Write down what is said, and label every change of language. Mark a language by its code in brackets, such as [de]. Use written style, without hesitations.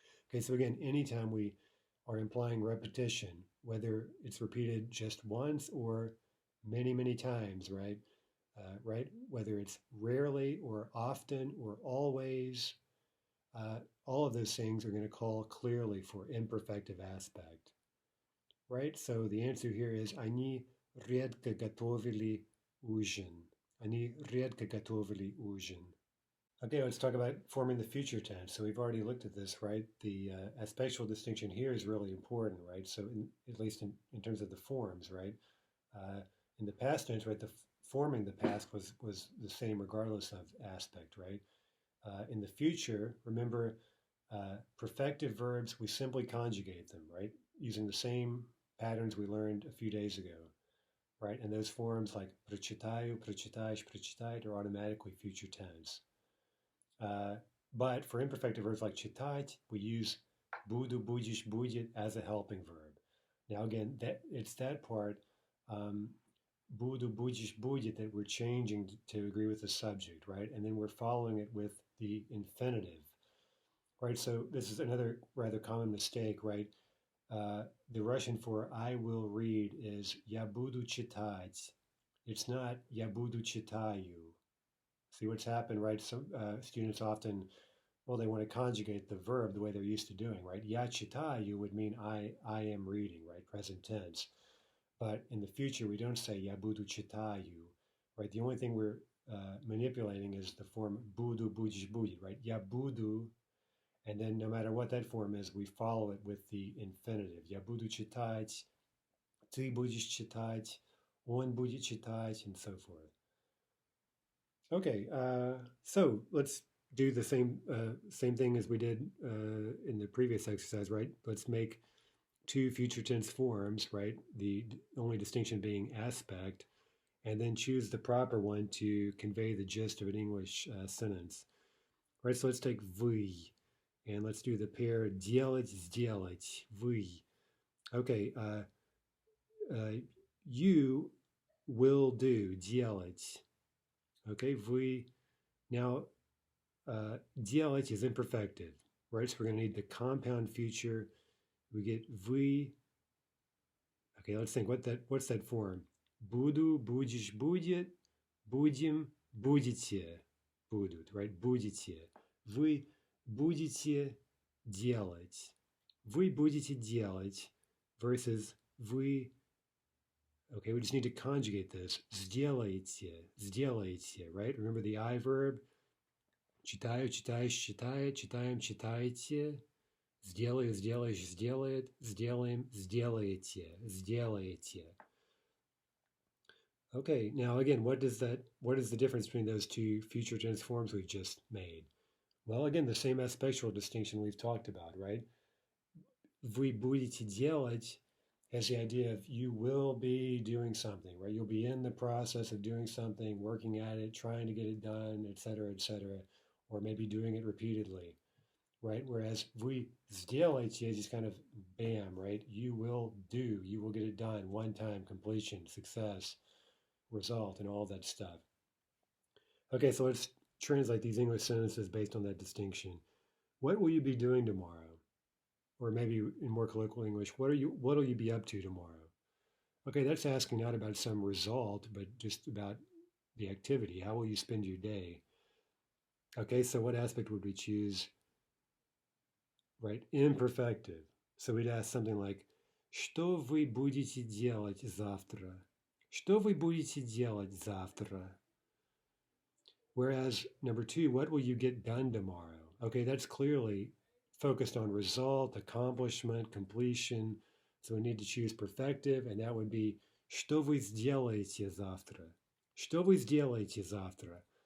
[en] Okay, so again, anytime we are implying repetition, whether it's repeated just once or many, many times, right? Right? Whether it's rarely or often or always, all of those things are going to call clearly for imperfective aspect, right? So the answer here is [ru] Они редко готовили ужин. Они редко готовили ужин. [en] Okay, let's talk about forming the future tense. So we've already looked at this, right? The aspectual distinction here is really important, right? So at least in terms of the forms, right? Uh, in the past tense, right, forming the past was the same regardless of aspect, right? In the future, remember, perfective verbs, we simply conjugate them, right? Using the same patterns we learned a few days ago, right? And those forms like [ru] прочитаю, прочитаешь, прочитает [en] are automatically future tense. But for imperfective verbs like читать, we use [ru] буду, будешь, будет [en] as a helping verb. Now again, it's that part, [ru] буду, будешь, будет, [en] that we're changing to agree with the subject, right? And then we're following it with the infinitive, right? So this is another rather common mistake, right? The Russian for I will read is [ru] я буду читать. [en] It's not [ru] я буду читаю. [en] See what's happened, right? Some students often, well, they want to conjugate the verb the way they're used to doing, right? [ru] Я читаю [en] would mean I am reading, right? Present tense. But in the future, we don't say [ru] я буду читаю, [en] right? The only thing we're manipulating is the form [ru] буду, будешь, будет, [en] right? [ru] Я буду, [en] and then no matter what that form is, we follow it with the infinitive. [ru] Я буду читать, ты будешь читать, он будет читать, [en] and so forth. Okay, so let's do the same thing as we did in the previous exercise, right? Let's make two future tense forms, right? The only distinction being aspect, and then choose the proper one to convey the gist of an English sentence, right? So let's take вы, and let's do the pair [ru] делать, сделать, вы. [en] Okay, you will do, делать. Okay, вы. Now, делать is imperfective, right? So we're going to need the compound future. We get вы. Okay, let's think. What's that form? [ru] Буду, будешь, будет, будем, будете, будут, right? Будете. Вы будете делать. Вы будете делать versus вы. [en] Okay, we just need to conjugate this. [ru] Сделаете, сделаете, right? [en] Remember the I verb? [ru] Читаю, читаешь, читает, читаем, читаете. Сделаю, сделаешь, сделает, сделаем, сделаете, сделаете. [en] Okay, now again, what is the difference between those two future tense forms we've just made? Well, again, the same aspectual distinction we've talked about, right? [ru] Вы будете делать [en] has the idea of you will be doing something, right? You'll be in the process of doing something, working at it, trying to get it done, etc., etc., or maybe doing it repeatedly, right? Whereas [ru] вы сделаете [en] is just kind of bam, right? You will get it done, one time, completion, success, result, and all that stuff. Okay, so let's translate these English sentences based on that distinction. What will you be doing tomorrow? Or maybe in more colloquial English, what'll you be up to tomorrow? Okay, that's asking not about some result, but just about the activity. How will you spend your day? Okay, so what aspect would we choose? Right, imperfective. So we'd ask something like, [ru] что вы будете делать завтра? Что вы будете делать завтра? [en] Whereas number two, what will you get done tomorrow? Okay, that's clearly focused on result, accomplishment, completion. So we need to choose perfective, and that would be [ru] что вы сделаете завтра? Что вы сделаете завтра?